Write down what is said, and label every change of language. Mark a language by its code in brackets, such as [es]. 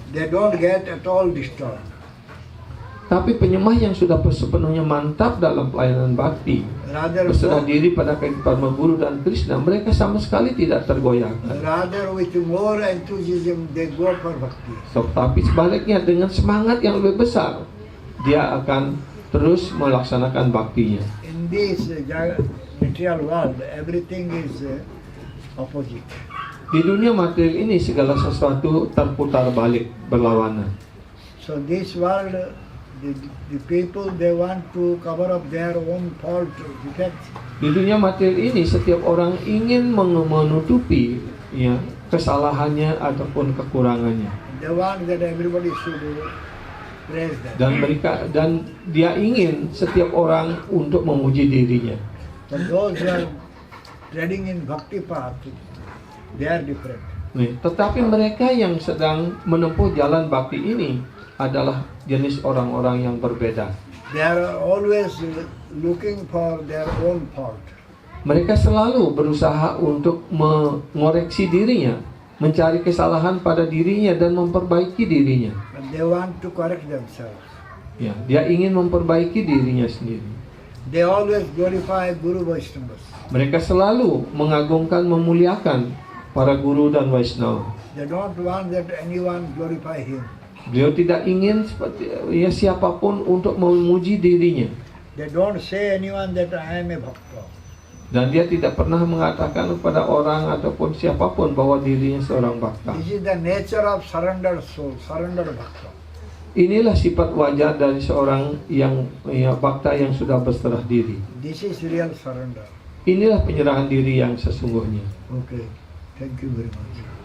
[en] They don't get at all disturbed. [id] Tapi penyembah yang sudah sepenuhnya mantap dalam pelayanan bakti, berserah diri pada Parama Guru dan Krishna, mereka sama sekali tidak tergoyahkan. [en] Rather with more enthusiasm they go for bhakti. [id] Tetapi sebaliknya dengan semangat yang lebih besar, dia akan terus melaksanakan baktinya. [en] In this material world, everything is opposite. [id] Di dunia material ini segala sesuatu terputar balik, berlawanan. [en] So this world, the people, they want to cover up their own fault defects. [id] Di dunia material ini setiap orang ingin menutupi, ya, kesalahannya ataupun kekurangannya. [en] They want that everybody should praise them. [id] Dan dia ingin setiap orang untuk memuji dirinya. [en] But those who are treading in bhakti path, they are different. [id] Tetapi mereka yang sedang menempuh jalan bakti ini adalah jenis orang-orang yang berbeda. [en] They are always looking for their own fault. [id] Mereka selalu berusaha untuk mengoreksi dirinya, mencari kesalahan pada dirinya dan memperbaiki dirinya. [en] But they want to correct themselves. [id] Ya, dia ingin memperbaiki dirinya sendiri. [en] They always glorify Guru Vaishnavas. [id] Mereka selalu mengagungkan, memuliakan para guru dan Vaishnava. [en] They don't want that anyone glorify him. [id] Beliau tidak ingin siapapun untuk memuji dirinya. [en] They don't say anyone that I am a bhakta. [id] Dan dia tidak pernah mengatakan kepada orang ataupun siapapun bahwa dirinya seorang bhakta. [en] This is the nature of surrendered soul, surrendered bhakta. [id] Inilah sifat wajar dari seorang yang bhakta yang sudah berserah diri. [en] This is real surrender. [id] Inilah penyerahan diri yang sesungguhnya. [en] Okay, thank you very much.